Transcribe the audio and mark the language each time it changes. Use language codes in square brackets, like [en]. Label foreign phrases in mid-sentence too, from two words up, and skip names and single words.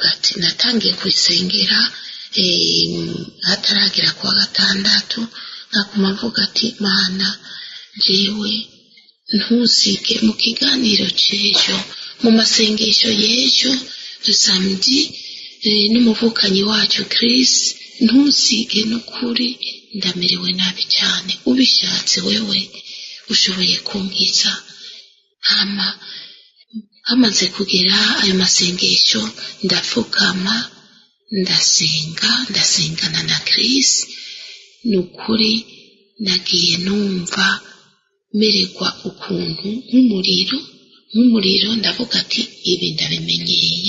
[rn] ati, natangiye kwisengera hataragira kwa 6, nkaguma mvuga ati, Mana jewe ntusige mu kiganiro cy'ejo, mu masengesho y'ejo samedi n'umuvukanyi wacu Chris, ntusige n'ukuri, ndamerewe nabi cyane, ubishatse wewe ushoboye kunkiza. Hamaze kugera ayo masengesho, ndapfukama ndasengana na Chris, nukuri nagiye numva mererwa ukuntu nk'umuriro, ndavuga ati ibi ndabimenyeye.